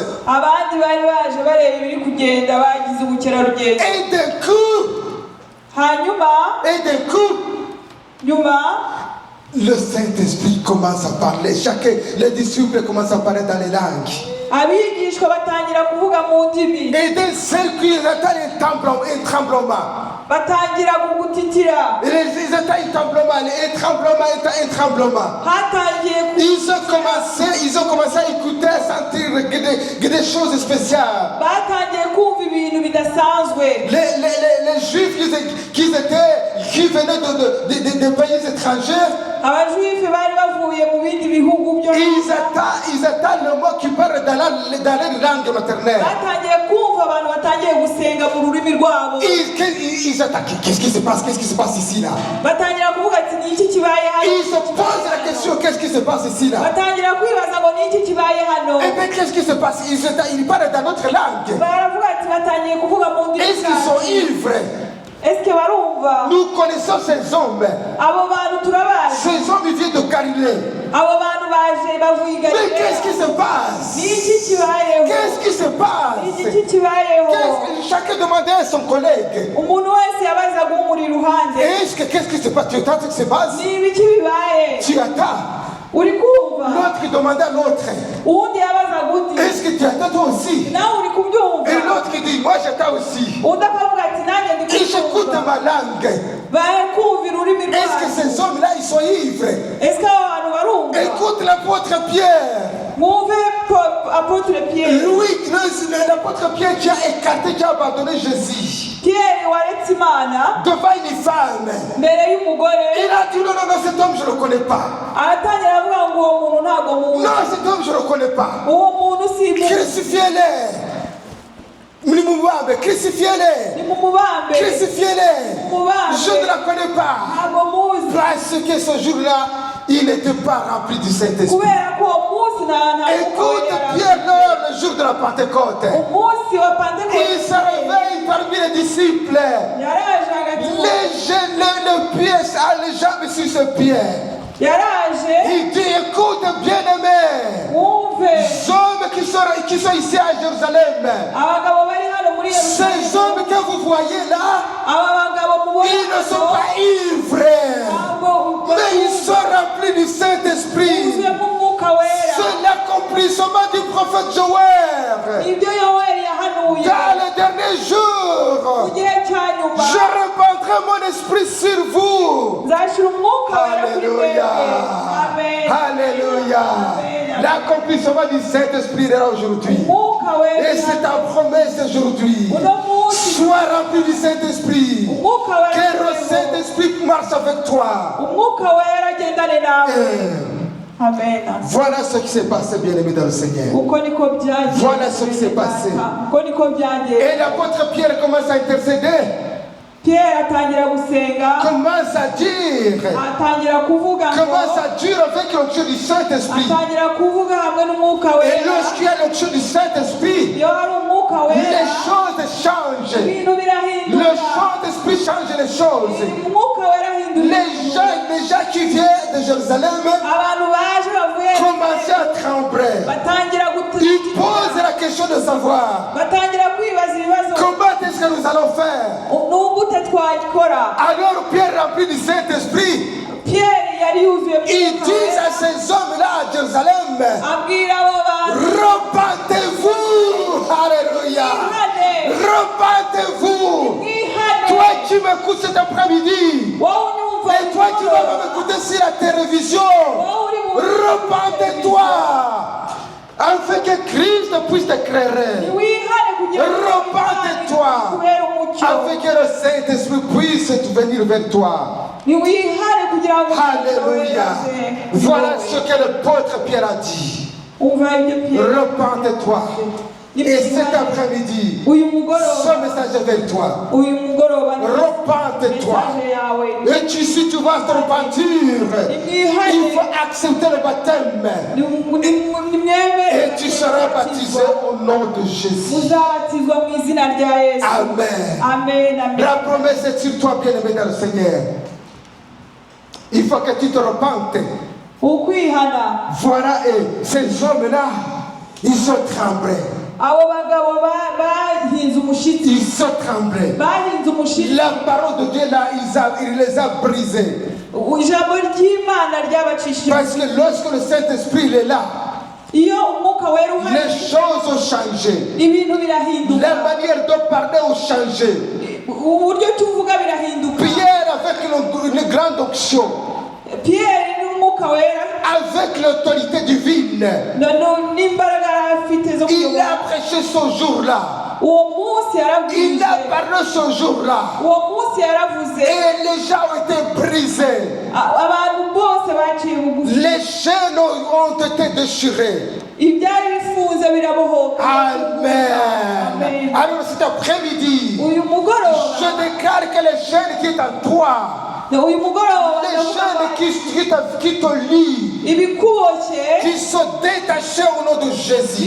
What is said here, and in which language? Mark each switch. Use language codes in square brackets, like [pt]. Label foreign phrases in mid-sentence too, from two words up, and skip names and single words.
[rw] abandi bari baje bareba ibiri kugenda bagize ubukerarugendo [fr] Et d'un coup, [rw] nyuma [fr] le Saint-Esprit commence à parler. Les disciples commencent à parler dans les langues. [rw] abigishwa batangira kuvuga mu ndimi [fr] Et d'un seul coup, ils entendent un tremblement. [rw] batangira kugutitira [fr] Ils entendent un tremblement. [rw] hatangiye [fr] Ils ont commencé à écouter, à sentir des choses spéciales. [rw] batangiye kumva ibintu bidasanzwe [fr] Les Juifs qui venaient de pays étrangers, [rw] abajuife bari bavuye mu bindi bihugu byo [fr] ils attendent le mot qui parle dans leur langue maternelle. [rw] batangiye kumva abantu batangiye gusenga mu rurimi rwabo [fr] Ils attendent. Qu'est-ce qui se passe? Qu'est-ce qui se passe ici là? [rw] batangira kuvuga ati ni iki kibaye hano [fr] Ils se posent la question, qu'est-ce qui se passe ici là? [rw] batangira kwibaza ngo ni iki kibaye hano [fr] Eh bien, qu'est-ce qui se passe? Ils parlent dans notre langue. [rw] baravuga ati batangiye kuvuga mu ndimi [fr] Est-ce qu'ils sont ivres? [rw] eske barumva [fr] Nous connaissons ces hommes. [rw] abo bantu turabazi [fr] Ces hommes, ils viennent de Galilée. [rw] abo bantu baje bavuye i [fr] Mais qu'est-ce [rw] Galileya [fr] qui se [rw] ni [fr] passe? [rw] iki kibayeho [fr] Qu'est-ce qui se [rw] ni [fr] passe? [rw] iki kibayeho [fr] Chacun demandait à son collègue. [rw] umuntu wese yabazaga umuri iruhande [fr] Qu'est-ce qui se passe? Tu entends ce qui se passe? [rw] ni ibiki bibaye [fr] Tu attends. [rw] uri kumva [fr] L'autre qui demandait à l'autre. [rw] uwundi yabazaga undi [fr] Est-ce que tu attends toi aussi? [rw] nawe uri kubyumva [fr] Et l'autre qui dit, moi j'attends aussi. [rw] undi akavuga ati nanjye ndi [fr] Et j'écoute [rw] kubyumva [fr] ma langue. [rw] bari kumva ururimi [fr] Est-ce que [rw] rwacu [fr] ces hommes-là, ils sont ivres? [rw] ese abo bantu barumva [fr] Écoute l'apôtre Pierre. [rw] mwumve apotre Pierre [fr] Louis, l'apôtre Pierre qui a écarté, qui a abandonné Jésus [rw] Pierre waretse Imana [fr] devant une femme. [rw] mbere y'umugore [fr] Il a dit non, non, non, cet homme je ne le connais pas. [rw] aratangira avuga ngo uwo muntu ntabwo muzi [fr] Non, cet homme je ne le connais pas. [rw] uwo muntu si [fr] Crucifiez-les. Crucifiez-les. [rw] ni mu mubambe [fr] Crucifiez-les. [rw] mubambe [fr] Je ne la connais pas. [rw] ntabwo muzi [fr] Parce que ce jour-là, il n'était pas rempli du Saint-Esprit. [rw] kubera ko uwo munsi nta [fr] Écoute Pierre lors le jour de la Pentecôte. [rw] umunsi wa Pentekote [fr] Il se réveille parmi les disciples. [rw] yaraje hagati [fr] Les jambes sur ses pieds. [rw] yaraje [fr] Il dit, écoute bien-aimé, [rw] wumve [fr] les hommes qui sont ici à Jérusalem, [rw] abagabo bari hano muri [fr] ces [rw] Yerusalemu [fr] hommes que vous voyez là, [rw] aba bagabo mubona [fr] ils ne sont pas ivres, mais ils sont remplis du Saint-Esprit. [rw] buzuyemo umwuka wera [fr] C'est l'accomplissement du prophète Joël. [rw] ibyo yoweri yahanuye [fr] Dans les derniers jours, [rw] mu gihe cya nyuma [fr] je répandrai mon esprit sur vous. [rw] nzashyira umwuka wera kuri mwebwe [fr] Alléluia. [rw] amen [fr] Alléluia. Amen. L'accomplissement du Saint-Esprit est là aujourd'hui. [rw] umwuka wera [fr] Et c'est ta promesse aujourd'hui. [rw] uno munsi [fr] Sois rempli du Saint-Esprit. [rw] umwuka wera [fr] Que le [rw] kuri wewe. [fr] Saint-Esprit marche avec toi. [rw] umwuka wera agendane nawe amen [fr] Voilà ce qui s'est passé, bien-aimé dans le Seigneur. [rw] uko niko byagiye [fr] Voilà ce qui s'est passé. [rw] uko niko byagiye [fr] Et l'apôtre Pierre commence à intercéder. [rw] Pierre atangira gusenga [fr] Commence à dire. [rw] atangira kuvuga ngo [fr] Commence à dire avec l'onction du Saint-Esprit. [rw] atangira kuvuga hamwe n'umwuka [fr] Et [rw] wera [fr] lorsqu'il y a l'onction du Saint-Esprit, [rw] iyo hari umwuka umwuka [fr] les [rw] wera [fr] choses changent. [rw] ibintu [fr] Le [rw] birahinduka [fr] Saint-Esprit change les choses. [rw] umwuka wera ahindura [fr] Les gens qui viennent de Jérusalem [rw] abantu baje bavuye [fr] commençaient à trembler. [rw] batangira [fr] Ils posent la question de savoir [rw] batangira kwibaza ibibazo [fr] comment est-ce que nous allons faire. [rw] n'ubute twakora. [fr] Alors Pierre, rempli du Saint-Esprit, [rw] Pierre yari yuzuye [fr] il dit à ces hommes-là à Jérusalem, [rw] abwira abo bantu [fr] repentez-vous. Alléluia. [rw] mwihane [fr] Repentez-vous. [rw] mwihane [fr] Toi qui m'écoutes cet après-midi, [rw] wowe unyumva [fr] et toi qui vas m'écouter sur la télévision, repentez-toi afin que Christ puisse t'éclairer. [rw] wihane kugira ngo [fr] Repentez-toi [rw] kubera umucyo [fr] afin que le Saint-Esprit puisse venir vers toi. [rw] wihane kugira ngo [fr] Alléluia. Voilà ce que l'apôtre Pierre a dit. [rw] umva ibyo Pierre [fr] Repentez-toi. Et cet après-midi, [rw] uyu [fr] ce [rw] mugoroba [fr] message est vers toi. [rw] uyu mugoroba [fr] Repentez-toi. [rw] message yawe [fr] Et si tu vas te repentir, il faut accepter le baptême. Et tu seras baptisé au nom de Jésus. [rw] muzabatizwa mu izina rya Yesu. [fr] Amen. Amen, amen. La promesse est sur toi, bien-aimé dans le Seigneur. Il faut que tu te repentes. [rw] ukwihana [fr] Voilà, et ces hommes-là, ils ont tremblé. [rw] abo bagabo bahinze umushitsi [fr] Ils ont tremblé. [rw] bahinze umushitsi [fr] La parole de Dieu, là, il les a brisés. [rw] ijambo ry'Imana ryabacishije [fr] Parce que lorsque le Saint-Esprit il est là, [rw] iyo umwuka wera uhari [fr] les choses ont changé. [rw] ibintu birahinduka [fr] La manière de parler a changé. [rw] uburyo tuvuga birahinduka. [fr] Pierre, avec une grande onction, [rw] Pierre n'umwuka wera [fr] avec l'autorité divine, [rw] n'imbaraga afite zo [fr] il [rw] kuyobora [fr] a prêché ce jour-là. [rw] uwo munsi [fr] Il [rw] yaravuze [fr] a parlé ce jour-là. [rw] uwo munsi yaravuze [fr] Et les gens ont été brisés. [rw] abantu bose baciye bugufi [fr] Les chaînes ont été déchirées. [rw] ibyari bifunze birabohoka. [fr] Amen. Alors cet après-midi, [rw] uyu mugoroba [fr] je déclare que les chaînes qui sont en toi, [rw] uyu mugoroba [fr] les chaînes qui te lient, [rw] ibikuboshye [fr] qui sont détachées au nom de Jésus.